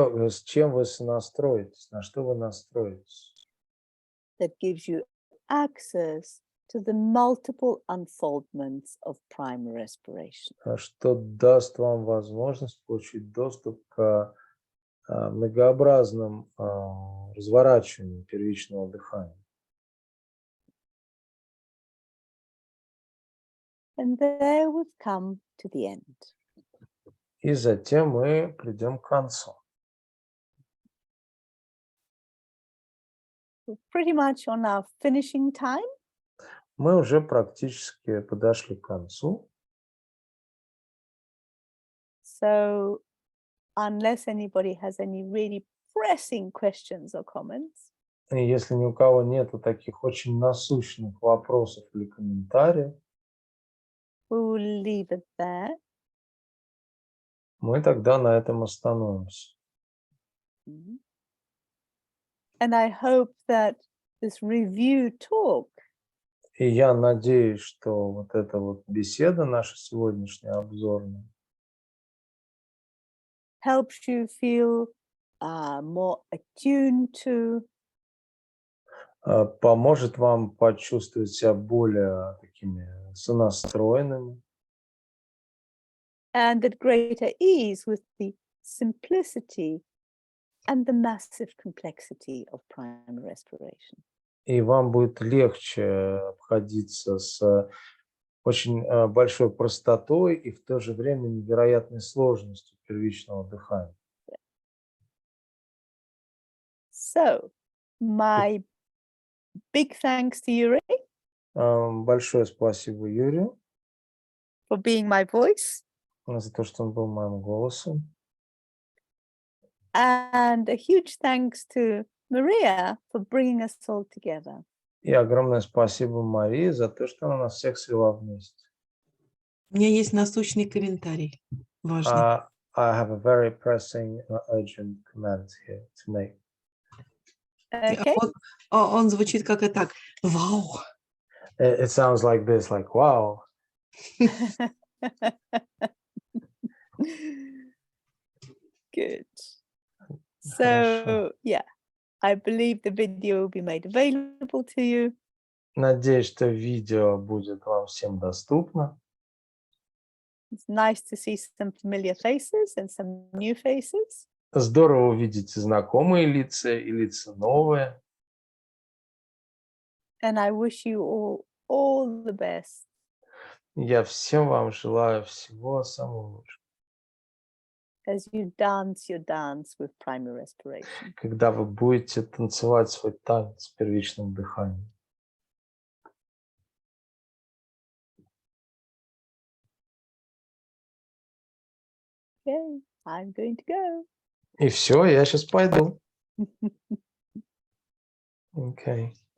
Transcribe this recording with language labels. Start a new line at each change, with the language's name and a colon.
Russian: с чем вы сонастроитесь, на что вы настроитесь.
English: That gives you access to the multiple unfoldments of primary respiration.
Russian: Что даст вам возможность получить доступ к многообразным разворачиваниям первичного дыхания.
English: And there we've come to the end.
Russian: И затем мы придем к концу.
English: We're pretty much on our finishing time.
Russian: Мы уже практически подошли к концу.
English: So unless anybody has any really pressing questions or comments,
Russian: И если ни у кого нету таких очень насущных вопросов или комментариев,
English: we will leave it there.
Russian: мы тогда на этом остановимся. Mhm.
English: And I hope that this review talk
Russian: И я надеюсь, что вот эта вот беседа наша сегодняшняя обзорная
English: helps you feel more attuned to
Russian: поможет вам почувствовать себя более такими сонастроенными
English: and at greater ease with the simplicity and the massive complexity of primary respiration.
Russian: и вам будет легче обходиться с очень большой простотой и в то же время невероятной сложностью первичного дыхания.
English: So, my big thanks to Yuri
Russian: Большое спасибо Юрию
English: for being my voice,
Russian: за то, что он был моим голосом.
English: and a huge thanks to Maria for bringing us all together.
Russian: И огромное спасибо Марии за то, что она нас всех свела вместе. У меня есть насущный комментарий. Важный.
English: I have a very pressing, urgent comment here to make. Okay.
Russian: Он звучит как-то так. Вау!
English: It sounds like this, like, wow. Good.
Russian: Хорошо.
English: So I believe the video will be made available to you.
Russian: Надеюсь, что видео будет вам всем доступно.
English: It's nice to see some familiar faces and some new faces.
Russian: Здорово увидеть и знакомые лица, и лица новые.
English: And I wish you all the best.
Russian: Я всем вам желаю всего самого лучшего.
English: As you dance your dance with primary respiration.
Russian: Когда вы будете танцевать свой танец с первичным дыханием.
English: Okay, I'm going to go.
Russian: И все, я сейчас пойду. Okay.